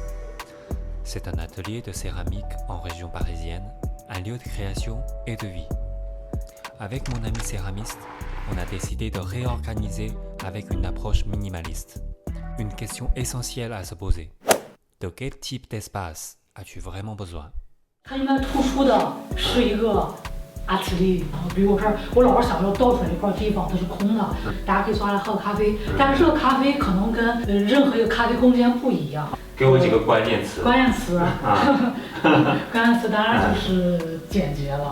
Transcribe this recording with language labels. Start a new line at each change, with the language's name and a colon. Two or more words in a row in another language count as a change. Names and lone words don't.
French: C'est un atelier de céramique en région parisienne, un lieu de création et de vie. Avec mon ami céramiste, on a décidé de réorganiser avec une approche minimaliste. Une question essentielle à se poser. De quel type d'espace as-tu vraiment besoin?
Chinese: 它应该突出的是一个 atelier， 比如我这儿，我老是想要倒出来一块地方，它是空的，大家可以坐下来喝咖啡。但是这个咖啡可能跟任何一个咖啡空间不一样。给我几个关键词。关键词，关键词当然就是简洁了。